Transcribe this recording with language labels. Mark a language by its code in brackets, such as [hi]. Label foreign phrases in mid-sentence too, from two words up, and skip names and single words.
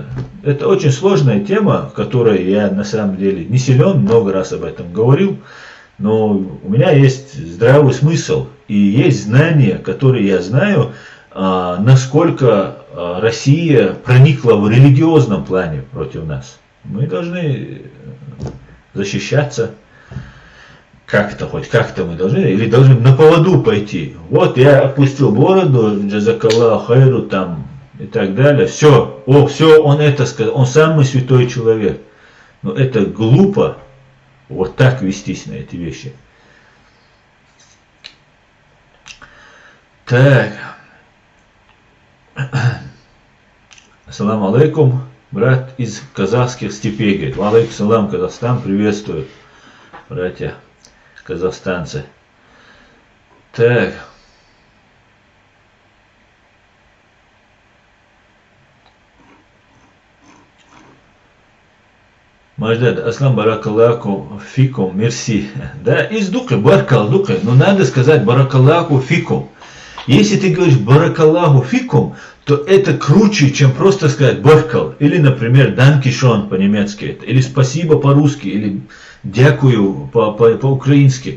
[ru] Это очень сложная тема, в которой я на самом деле не силен, много раз об этом говорил, но у меня есть здравый смысл и есть знания, которые я знаю, насколько Россия проникла в религиозном плане против нас. Мы должны защищаться как-то, хоть как-то мы должны, или должны на поводу пойти. Вот я опустил бороду, [ar] جزاك الله خيرا [ru] там и так далее. Все, он это сказал, он самый святой человек. Но это глупо вот так вестись на эти вещи. Так. [ar] السلام عليكم, [ru] брат из казахских степей, говорит. [ar] عليكم السلام, [ru] Казахстан, приветствую, братья казахстанцы. Так. [ar] مجداد، أسلم بارك الله فيكم, [ru] мерси. Да, из дука, баракаллаху, но надо сказать [ar] بارك الله فيكم. [ru] Если ты говоришь [ar] بارك الله فيكم, [ru] то это круче, чем просто сказать баркал. Или, например, данкишон по-немецки, или спасибо по-русски, или дякую по-украински.